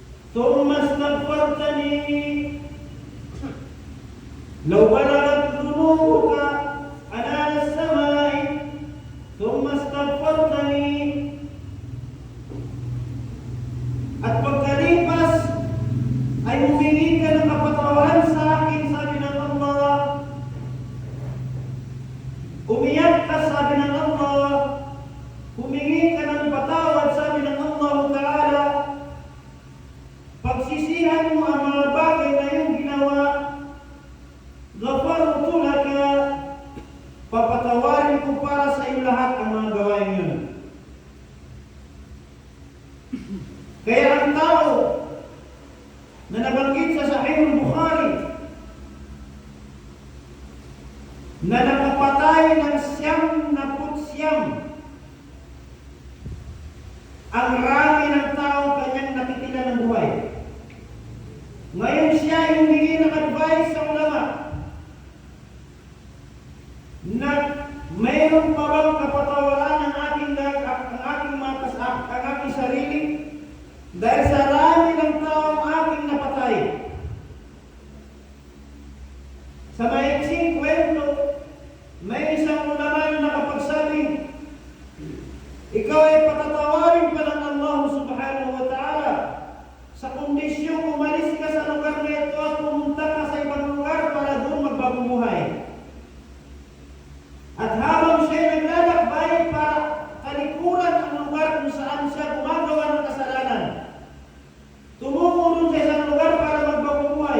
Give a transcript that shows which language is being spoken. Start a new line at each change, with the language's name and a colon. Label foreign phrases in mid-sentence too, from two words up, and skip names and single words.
Arabic: ثم استغفرتني لو بلغت ذنوبك عنان السماء ثم استغفرتني.
Filipino: At pagkalipas ay humingi ka ng kapatawaran sa akin, sabi ng Allah. Umiyak ka, sabi ng Allah. Humingi ka ng patawad, sabi ng Allah Ta'ala. Pagsisihan mo ang mga bagay na iyong ginawa,
Arabic: غفرت لك,
Filipino: papatawarin ko para sa iyo lahat ang mga gawain yun. Kaya ang tao na nabanggit sa Sahih al-Bukhari na nakapatay ng 99, ang rami ng tao kanyang nakitila ng buhay. Ngayon siya ay humingi ng advice sa ulama na mayroon pa bang kapatawaran ang aking sarili dahil sa rami ng taong aking napatay. Sa maiksing kwento, may isang ulama na nakapagsabi, ikaw ay patatawarin pa ng Allah
Arabic: سبحانه وتعالى
Filipino: sa kondisyong umalis ka sa lugar na ito at pumunta ka sa ibang lugar para doon magbagong buhay. At habang siya naglalakbay para talikuran ang lugar kung saan siya gumagawa ng kasalanan, tumungo doon sa isang lugar para magbagong buhay.